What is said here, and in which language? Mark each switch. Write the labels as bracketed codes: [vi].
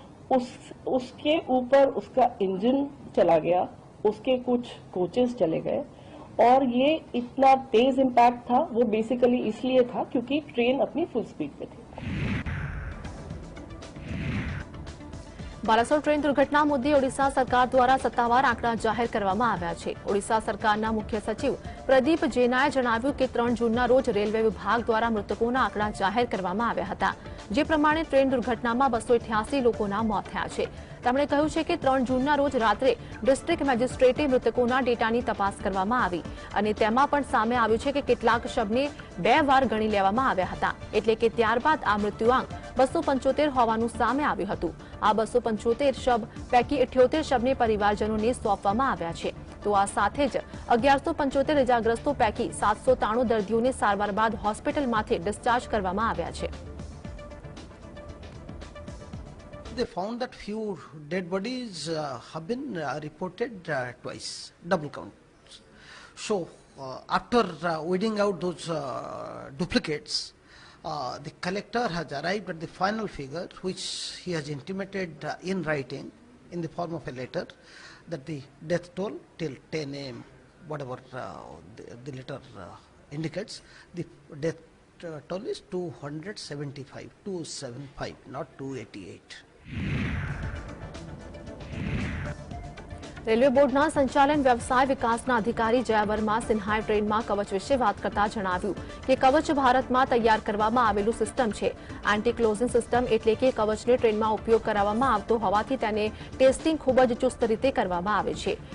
[hi] उसके ऊपर उसका इंजन चला गया, उसके कुछ कोचेस चले गए और ये इतना तेज इम्पैक्ट था, वो बेसिकली इसलिए था क्योंकि ट्रेन अपनी फुल स्पीड पे थी. [gu] બાલાસોર ટ્રેન દુર્ઘટના મુદ્દે ઓડિશા સરકાર દ્વારા સત્તાવાર આંકડા જાહેર કરવામાં આવ્યા છે. ઓડિશા સરકારના મુખ્ય સચિવ પ્રદીપ જૈનાએ જણાવ્યું કે 3 જૂનના રોજ રેલવે વિભાગ દ્વારા મૃતકોના આંકડા જાહેર કરવામાં આવ્યા હતા, જે પ્રમાણે ટ્રેન દુર્ઘટનામાં 288 લોકોના મોત થયા છે. તેમણે કહ્યું છે કે 3 જૂનના રોજ રાત્રે ડિસ્ટ્રિક્ટ મેજિસ્ટ્રેટે મૃતકોના ડેટાની તપાસ કરવામાં આવી અને તેમાં પણ સામે આવ્યું છે કે કેટલાક શબને 2 વાર ગણી લેવામાં આવ્યા હતા, એટલે કે ત્યારબાદ આ મૃત્યુઆંક 275 હોવાનું સામે આવ્યું હતું. આ 275 શબ પૈકી 78 શબને પરિવારજનોને સોંપવામાં આવ્યા છે. તો આ સાથે જ 1175 ઇજાગ્રસ્તો પૈકી 793 દર્દીઓને સારવાર બાદ હોસ્પિટલમાંથી ડિસ્ચાર્જ કરવામાં આવ્યા છે. [en] They found that few dead bodies have been reported twice, double counts. So after weeding out those duplicates, the collector has arrived at the final figure, which he has intimated in writing in the form of a letter, that the death toll till 10 a.m., whatever the letter indicates, the death toll is 275, not 288. [gu] Railway બોર્ડના સંચાલન વ્યવસાય વિકાસના અધિકારી જયા વર્મા સિન્હાએ ટ્રેનમાં કવચ વિશે વાત કરતા જણાવ્યું કે કવચ ભારતમાં તૈયાર કરવામાં આવેલું સિસ્ટમ છે. એન્ટી ક્લોઝિંગ સિસ્ટમ એટલે કે કવચને ટ્રેનમાં ઉપયોગ કરાવવામાં આવતો હોવાથી તેને ટેસ્ટિંગ ખૂબ જ ચુસ્ત રીતે કરવામાં આવે છે.